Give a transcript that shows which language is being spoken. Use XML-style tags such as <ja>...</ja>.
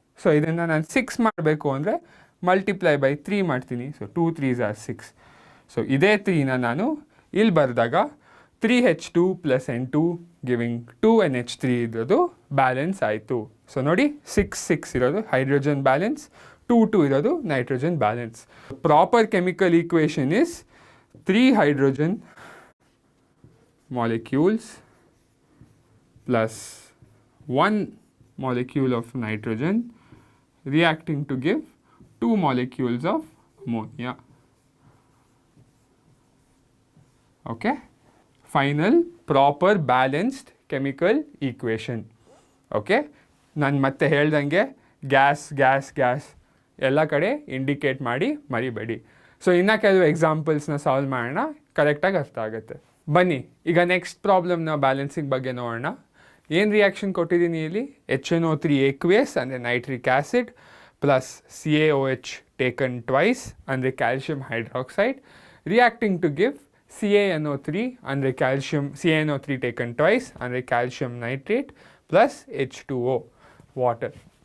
<kn>So ಇದನ್ನು ನಾನು 6 ಮಾಡಬೇಕು ಅಂದರೆ ಮಲ್ಟಿಪ್ಲೈ ಬೈ 3 ಮಾಡ್ತೀನಿ. So</kn> <en>2 3s are 6.</en> <kn>ಸೊ ಇದೇ 3ನ ನಾನು ಇಲ್ಲಿ ಬರೆದಾಗ 3H2 + N2 ಗಿವಿಂಗ್ 2 NH3 ಇರೋದು ಬ್ಯಾಲೆನ್ಸ್ ಆಯಿತು. ಸೊ ನೋಡಿ 6 6 ಇರೋದು ಹೈಡ್ರೋಜನ್ ಬ್ಯಾಲೆನ್ಸ್, 2 ಇರೋದು nitrogen balance.</kn> <en>Proper chemical equation is 3 hydrogen molecules plus 1 molecule of nitrogen reacting to give 2 molecules of ammonia. Okay, final proper balanced chemical equation.</en> <kn>Okay, ನಾನು ಮತ್ತೆ ಹೇಳ್ದಂಗೆ gas ಎಲ್ಲ ಕಡೆ ಇಂಡಿಕೇಟ್ ಮಾಡಿ ಮರಿಬೇಡಿ. ಸೊ ಇನ್ನು ಕೆಲವು ಎಕ್ಸಾಂಪಲ್ಸ್ನ ಸಾಲ್ವ್ ಮಾಡೋಣ, ಕರೆಕ್ಟಾಗಿ ಅರ್ಥ ಆಗುತ್ತೆ. ಬನ್ನಿ ಈಗ ನೆಕ್ಸ್ಟ್ ಪ್ರಾಬ್ಲಮ್ನ ಬ್ಯಾಲೆನ್ಸಿಂಗ್ ಬಗ್ಗೆ ನೋಡೋಣ. ಏನು ರಿಯಾಕ್ಷನ್ ಕೊಟ್ಟಿದ್ದೀನಿ ಇಲ್ಲಿ, HNO3 aqueous ಅಂದರೆ nitric acid plus CaOH taken twice ಅಂದರೆ calcium hydroxide</kn> <en>reacting to give</en> <kn>CaNO3 ಅಂದರೆ CaNO3 ಟೇಕನ್ ಟ್ವೈಸ್ ಅಂದರೆ calcium nitrate plus H2O water.</kn>